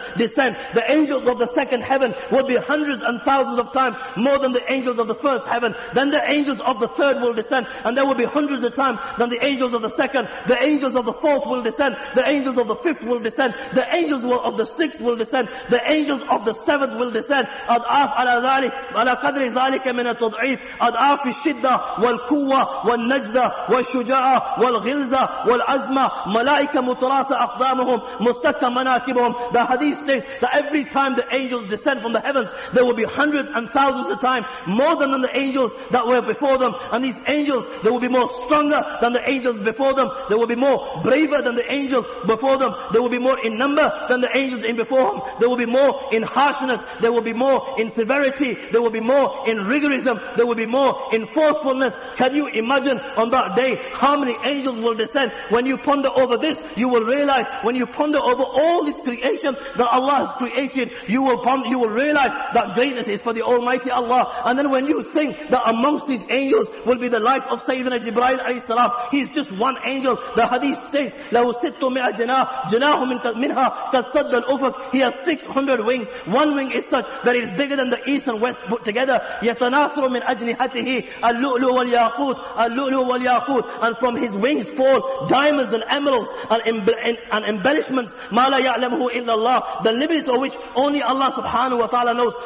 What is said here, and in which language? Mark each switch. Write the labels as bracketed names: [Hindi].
[English] The angels of the second heaven will be hundreds and thousands of times more than the angels of the first heaven. Then the angels of the third will descend, and there will be hundreds of times than the angels of the second. The angels of the fourth will descend. The angels of the fifth will descend. The angels of the sixth will descend. The angels of the seventh will descend. [Arabic] على قدر ذلك من التضعيف، أضعاف الشدة والقوة والنجدة والشجاعة والغلظة والعزمة، ملائكة متراصة أقدامهم مستكة مناكبهم. [English] The hadith states that every time the angels descend from the heavens, there will be hundreds and thousands of times more than the angels that were before them. And these angels, they will be more stronger than the angels before them. They will be more braver than the angels before them. They will be more in number than the angels in before them. They will be more in harshness. They will be more in severity. There will be more in rigorism. There will be more in forcefulness. Can you imagine on that day how many angels will descend? When you ponder over this, you will realize, when you ponder over all this creation that Allah has created, you will realize that greatness is for the Almighty Allah. And then when you think that amongst these angels will be the life of Sayyidina Jibreel alayhi salam, he is just one angel. The hadith states, [Arabic] لَهُ سِتُّ مِئَ جَنَاحٍ جَنَاحٌ مِنْهَا كَالصَّدَّ الْأُفُقِ. [English] He has 600 wings. One wing is such that it is bigger than the east and west put together. [Arabic] يَتَنَاثُرُ مِنْ أَجْنِحَتِهِ اللُّؤْلُؤُ وَالْيَاقُوتُ اللُّؤْلُؤُ وَالْيَاقُوتُ. [English] And from his wings fall diamonds and emeralds and embellishments. [Arabic] مَا لَا يَعْلَمُهُ إِلَّا اللَّهُ. [English] The limits of which only Allah subhanahu wa ta'ala knows.